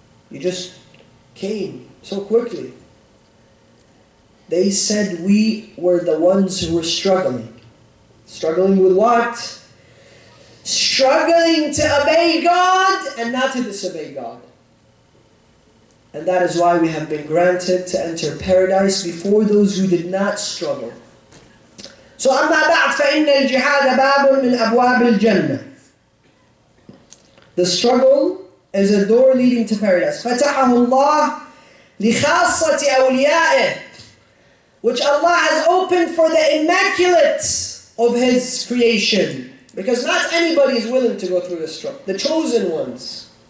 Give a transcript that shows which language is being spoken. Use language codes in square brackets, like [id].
[en] You just came so quickly. They said, we were the ones who were struggling. Struggling with what? Struggling to obey God and not to disobey God. And that is why we have been granted to enter paradise before those who did not struggle. [ar] So أما بعد فإن الجهاد باب من أبواب الجنة. [en] The struggle is a door leading to paradise. [ar] فتحه الله لخاصة أوليائه, [en] which Allah has opened for the immaculate of His creation. Because not anybody is willing to go through this struggle. The chosen ones.